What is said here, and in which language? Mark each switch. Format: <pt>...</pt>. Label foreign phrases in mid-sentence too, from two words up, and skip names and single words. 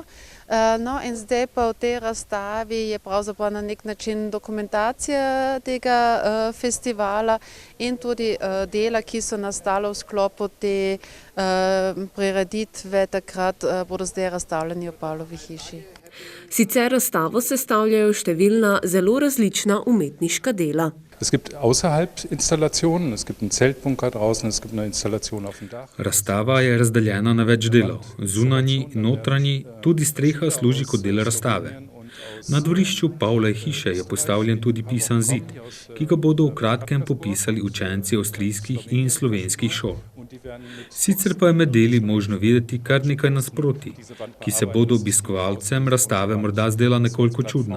<sl>No in zdaj pa v tej razstavi je pravzaprav na nek način dokumentacija tega festivala in tudi dela, ki so nastala v sklopu te prireditve, takrat bodo zdaj razstavljeni v Pavlovi hiši. Sicer razstavo sestavljajo številna zelo različna umetniška dela.</sl> <de>Es gibt außerhalb Installationen, es gibt einen Zeltbunker draußen, es gibt eine Installation auf dem Dach.</de> <sl>Razstava je razdeljena na več delov. Zunanji, notranji, tudi streha služi kot del razstave. Na dvorišču Pavlove hiše je postavljen tudi pisan zid, ki ga bodo v kratkem popisali učenci avstrijskih in slovenskih šol. Sicer pa je med deli možno videti kar nekaj nasprotij, ki se bodo obiskovalcem razstave morda zdela nekoliko čudna.</sl>